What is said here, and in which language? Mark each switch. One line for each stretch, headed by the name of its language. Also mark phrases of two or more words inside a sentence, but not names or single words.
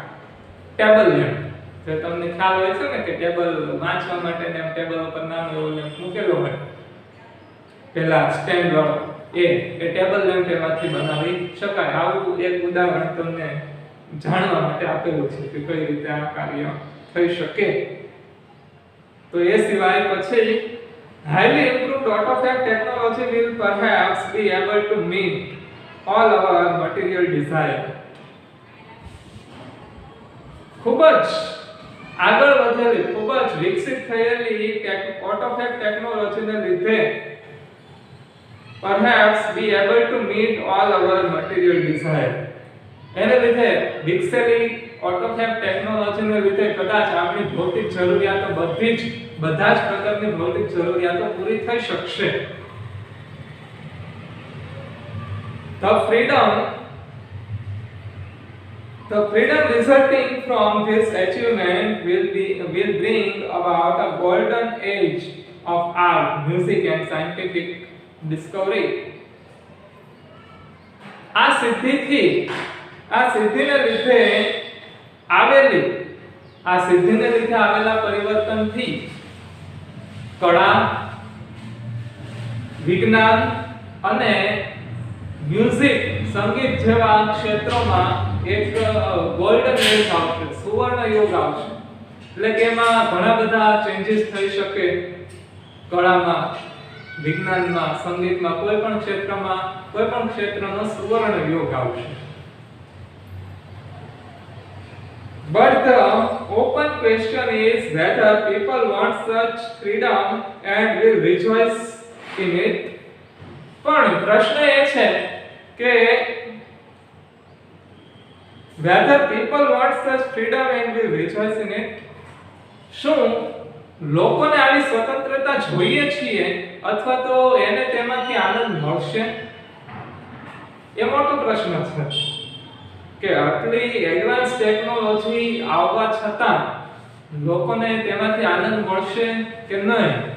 English: table lamp,
Gujarati: જે તમને ખ્યાલ હોય છે ને કે ટેબલ વાંચવા માટે ને ટેબલ ઉપર નાનો એવો લેમ્પ મૂકેલો હોય, પેલા સ્ટેન્ડ વાળો, એ
English: table lamp
Gujarati: એમાંથી બનાવી શકાય. આવું એક ઉદાહરણ તમને જાણવા માટે આપેલું છે કે કઈ રીતે આ કાર્ય થઈ શકે. તો એ સિવાય પછી
English: highly improved AutoFab technology will perhaps be able to meet all our material desire.
Gujarati: ખૂબ જ આગળ વધેલી, ખૂબ જ વિકસિત થયેલી AutoFab ટેકનોલોજીને લીધે
English: perhaps be able to meet all our material desire.
Gujarati: એને લીધે વિકસેલી AutoFab ટેકનોલોજીને લીધે કદાચ આપણી ભૌતિક જરૂરિયાતો બધા જ પ્રકારની ભૌતિક જરૂરિયાતો પૂરી થઈ શકશે.
English: The freedom resulting from this achievement will bring about a golden age of art, music and scientific discovery.
Gujarati: આ સિદ્ધિથી આ સિદ્ધિને લીધે આવેલા પરિવર્તનથી કળા, વિજ્ઞાન અને મ્યુઝિક, સંગીત જેવા ક્ષેત્રોમાં એક
English: golden age
Gujarati: આવશે, સુવર્ણ યુગ આવશે. એટલે કે એમાં ઘણા બધા ચેન્જીસ થઈ શકે. કળામાં, વિજ્ઞાનમાં, સંગીતમાં, કોઈ પણ ક્ષેત્રનો સુવર્ણ યુગ આવશે.
English: But the open question is whether people want such freedom and will rejoice in it.
Gujarati: પણ પ્રશ્ન એ છે કે
English: whether people want such freedom and will rejoice in it.
Gujarati: શું લોકોને આવી સ્વતંત્રતા જોઈએ છીએ અથવા તો એને તેમાંથી આનંદ મળશે? એ મોટો પ્રશ્ન છે કે આટલી
English: advance technology
Gujarati: આવવા છતાં લોકોને તેમાંથી આનંદ મળશે કે નહીં?